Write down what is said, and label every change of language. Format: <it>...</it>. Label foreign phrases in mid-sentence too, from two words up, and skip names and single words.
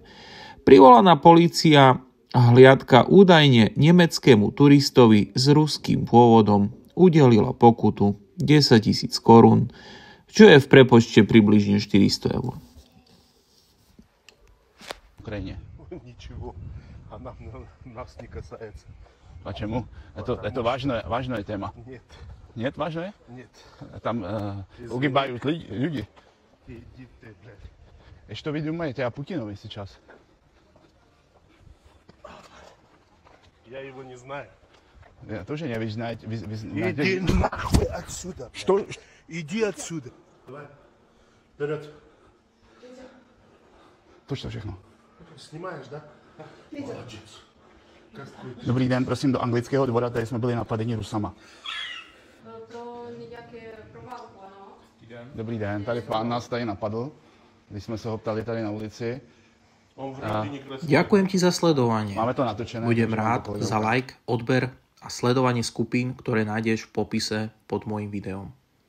<sk>Privolaná polícia hliadka údajne nemeckému turistovi s ruským pôvodom udelila pokutu 10 000 korún, čo je v prepočte približne 400 eur.</sk> <cs>Ukrajině.</cs> <ru>Ничего. Она нас не касается. Почему? Это важное téma. Нет. Нет, важное? Нет. Там угибают люди. Иди ты, блядь. И что вы думаете о Путинове сейчас? Я его не знаю. To, že nevíš, Иди нахуй отсюда. Что? Иди отсюда. Давай. Вперед.</ru> <cs>Toč to všechno. Snímáš,</cs> <ru>да? Молодец.</ru> <cs>Dobrý den, prosím, do anglického dvora, tady jsme byli napadeni Rusama. Pro nějaké proválku, ano? Dobrý den, tady pán nás tady napadl, když jsme se ho ptali tady na ulici.</cs> <sk>Ďakujem ti za sledovanie. Máme to natočené. Budem rád za like, odber a sledovanie skupín, ktoré nájdeš v popise pod môjim videom.</sk>